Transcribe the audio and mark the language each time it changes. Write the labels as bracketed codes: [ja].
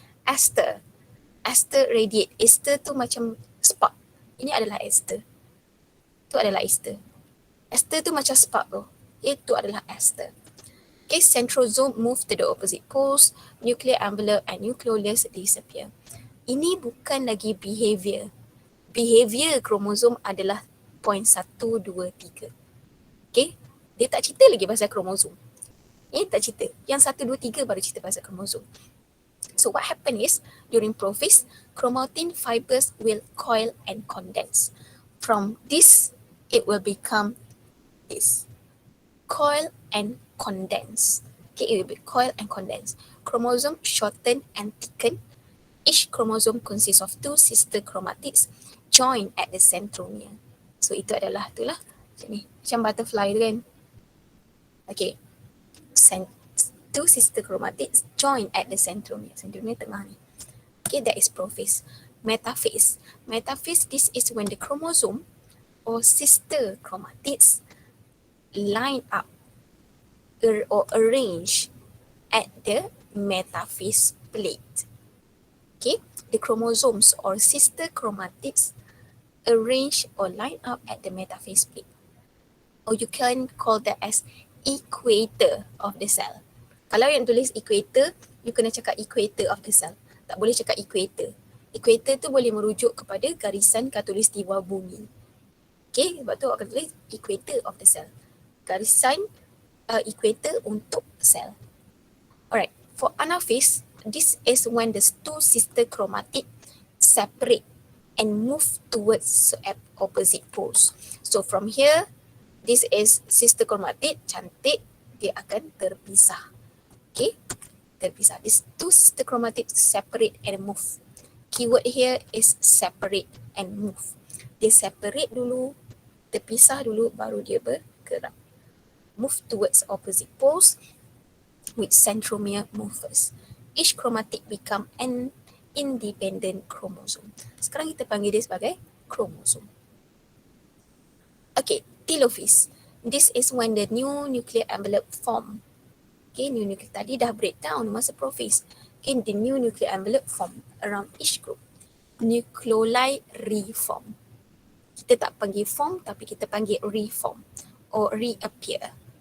[ms] Ester radiate. Ester tu macam spark. Ini adalah ester. Tu adalah ester. Ester tu macam spark tu. Itu adalah ester. [en] Okay, centrosome move to the opposite poles, nuclear envelope and nucleolus disappear. [ms] Ini bukan lagi behavior. Behavior kromosom adalah point 1, 2, 3. Okay, dia tak cerita lagi pasal kromosom. Ini tak cerita. Yang 1, 2, 3 baru cerita pasal kromosom. [en] So what happen is, during prophase, chromatin fibers will coil and condense. From this, it will become this. Coil and condense. Okay, it will be coil and condense. Chromosome shorten and thicken. Each chromosome consists of 2 sister chromatids joined at the centromere. [ms] So itu adalah itulah macam ni, macam butterfly tu kan. [en] Okay, 2 sister chromatids joined at the centromere. [ms] Centromere tengah ni. [en] Okay, that is prophase. Metaphase. Metaphase, this is when the chromosome or sister chromatids line up or arrange at the metaphase plate. Okay, the chromosomes or sister chromatids arrange or line up at the metaphase plate. Or you can call that as equator of the cell. [ms] Kalau yang tulis equator, you kena cakap [en] equator of the cell. [ms] Tak boleh cakap equator. Equator tu boleh merujuk kepada garisan khatulistiwa bumi. Okay, sebab tu akan tulis [en] equator of the cell. [ms] Garisan equator untuk sel. [en] Alright, for anaphase, this is when the 2 sister chromatid separate and move towards opposite poles. So from here, this is sister chromatid, cantik, [ms] dia akan terpisah. [en] Okay, [ms] terpisah. [en] These two sister chromatids separate and move. Keyword here is separate and move. [ms] Dia separate dulu, terpisah dulu, baru dia bergerak. [en] Move towards opposite poles with centromere move first. Each chromatid become an independent chromosome. [ms] Sekarang kita panggil dia sebagai chromosome. [en] Okay, telophase. This is when the new nuclear envelope form. Okay, new nuclear [ms] tadi dah breakdown masa prophase. [en] Okay, the new nuclear envelope form around each group. Nucleoli reform. [ms] Kita tak panggil form tapi kita panggil [en] reform or reappear.